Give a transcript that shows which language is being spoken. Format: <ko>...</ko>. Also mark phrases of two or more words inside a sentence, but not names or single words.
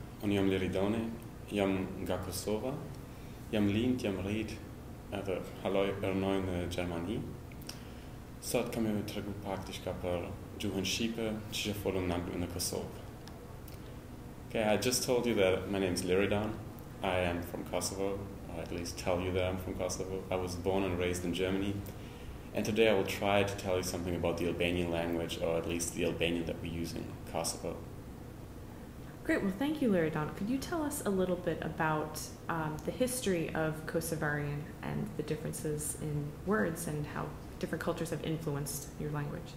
<sq>jam Liridon, jam nga Kosova, jam lind, jam rrit edhe haloj në Gjermani. Sot kam ju tregu pak diçka për gjuhën shqipe që folëm në Kosovë.</sq> <en>Okay, I just told you that my name is Liridon. I am from Kosovo, or at least tell you that I'm from Kosovo. I was born and raised in Germany. And today I will try to tell you something about the Albanian language, or at least the Albanian that we use in Kosovo. Great, well thank you, Liridon. Could you tell us a little bit about the history of Kosovarian and the differences in words and how different cultures have influenced your language?</en>